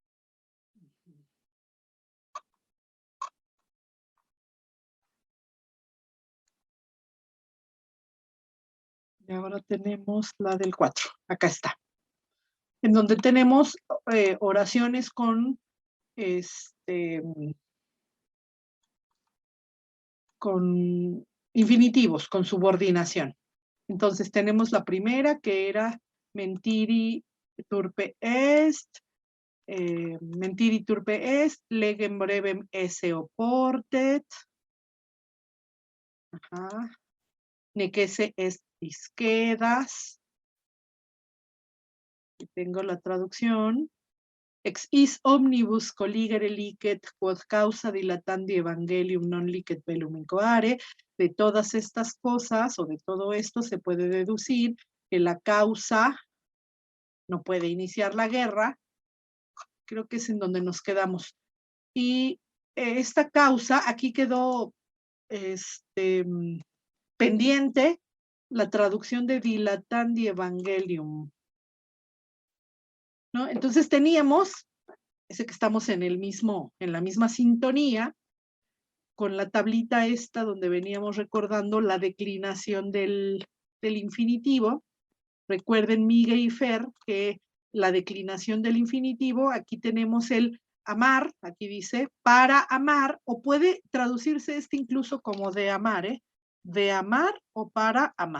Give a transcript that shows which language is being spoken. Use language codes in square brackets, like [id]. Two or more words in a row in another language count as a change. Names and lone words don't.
[es] Y ahora tenemos la del 4. Acá está. En donde tenemos oraciones con con infinitivos, con subordinación. Entonces tenemos la primera que era [la] mentiri turpe est, legem brevem esse oportet, nequese est isquedas. [es] Y tengo la traducción. [la] Ex is omnibus colligere licet quod causa dilatandi evangelium non licet bellum incoare. [es] De todas estas cosas o de todo esto se puede deducir que la causa no puede iniciar la guerra. Creo que es en donde nos quedamos. Y esta causa, aquí quedó pendiente la traducción de [la] dilatandi evangelium, [es] ¿no? Entonces teníamos, ese que estamos en la misma sintonía, con la tablita esta donde veníamos recordando la declinación del infinitivo. Recuerden, Miguel y Fer, que la declinación del infinitivo, aquí tenemos el amar, aquí dice, para amar, o puede traducirse incluso como de amar, de amar o para amar.